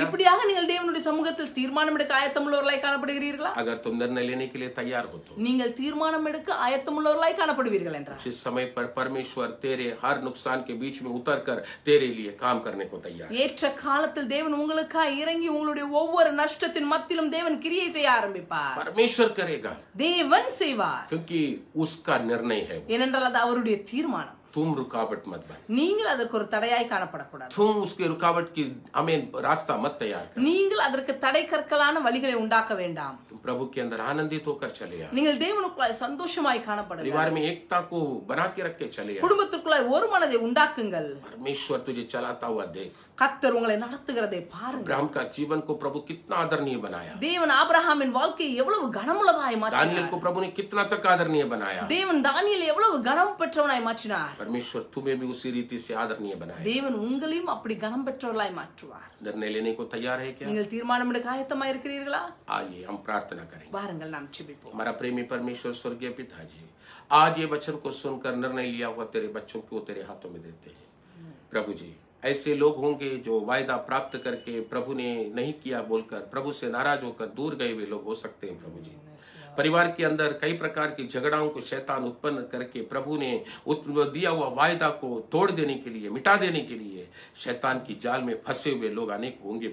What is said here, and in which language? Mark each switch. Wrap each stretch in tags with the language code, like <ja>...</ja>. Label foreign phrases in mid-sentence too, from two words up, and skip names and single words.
<ta>இப்படியாக நீங்கள் தேவனுடைய சமூகத்தில் தீர்மானம் எடுக்க ஆயத்தமுள்ளவர்களாய் காணப்படுகிறீர்களா?</ta> <hi>अगर तुम निर्णय लेने के लिए तैयार हो तो</hi> <ta>நீங்கள் தீர்மானம் எடுக்க ஆயத்தமுள்ளவர்களாய் காணப்படுவீர்கள் என்றால்</ta> <hi>उस समय पर परमेश्वर तेरे हर नुकसान के बीच में उतरकर तेरे लिए काम करने को तैयार.</hi> <ta>ஏற்ற காலத்தில் தேவன் உங்களுக்காக இறங்கி உங்களுடைய ஒவ்வொரு நஷ்டத்தின் மத்தியிலும் தேவன் கிரியை செய்ய ஆரம்பிப்பார்.</ta> <hi>परमेश्वर करेगा</hi> <ta>தேவன் செய்வார்.</ta> <hi>क्योंकि उसका निर्णय है.</hi> <ta>ஏனென்றால் அது அவருடைய தீர்மானம்.</ta> <hi>तू तुम रुकावट मत बन,</hi> <ta>நீங்கள் அதற்கு ஒரு தடையாய் காணப்படக்கூடாது.</ta> <hi>तुम उसके रुकावट की हमें रास्ता मत तैयार कर,</hi> <ta>நீங்கள் அதற்கு தடை கற்களான வழிகளை உண்டாக்க வேண்டாம்.</ta> <hi>तुम प्रभु के अंदर आनंदित होकर चले आओ,</hi> <ta>நீங்கள் தேவனுக்குள்ளாய் சந்தோஷமாய் காணப்படுங்கள்.</ta> <hi>परिवार में एकता को बना के रख के चले आओ,</hi> <ta>குடும்பத்துக்குள்ளாய் ஒரு மனதை உண்டாக்குங்கள்.</ta> <hi>परमेश्वर तुझे चलाता हुआ देख।</hi> <ta>கர்த்தர் உங்களை நடத்துகிறதை பாருங்கள்.</ta> <hi>अब्राहम का जीवन को प्रभु कितना आदरणीय बनाया,</hi> <ta>தேவன் ஆபிரகாமின் வாழ்க்கையை எவ்வளவு கனமுள்ளதாய்</ta> <hi>दानियल</hi> <ta>மாற்றினார்.</ta> <hi>को प्रभु ने कितना तक आदरणीय बनाया,</hi> <ta>தேவன் தானியேலை எவ்வளவு கனம் பெற்றவனாய் மாற்றினார்.</ta> <hi>परमेश्वर तुम्हें भी उसी रीति से आदरणीय बनाया।</hi> <ta>தேவன் உங்களையும் அப்படி கனம் பெற்றவர்களாய் மாற்றுவார்.</ta> <hi>निर्णय लेने को तैयार है क्या?</hi> <ta>நீங்கள் தீர்மானம் எடுக்க ஆயத்தமாய் இருக்கிறீர்களா?</ta> <hi>आइए हम प्रार्थना करें।</hi> <ta>வாருங்கள் நாம் ஜெபிப்போம்.</ta> <hi>हमारा प्रेमी परमेश्वर स्वर्गीय पिताजी, आज ये वचन को सुनकर निर्णय लिया हुआ तेरे बच्चों को तेरे हाथों में देते हैं। प्रभु जी, ऐसे लोग होंगे जो वायदा प्राप्त करके प्रभु ने नहीं किया बोलकर प्रभु से नाराज होकर दूर गए हुए लोग हो सकते हैं। प्रभु जी, परिवार के अंदर कई प्रकार की झगड़ाओं को शैतान उत्पन्न करके प्रभु ने दिया हुआ वायदा को तोड़ देने के लिए, मिटा देने के लिए शैतान की जाल में फंसे हुए लोग अनेक होंगे।</hi>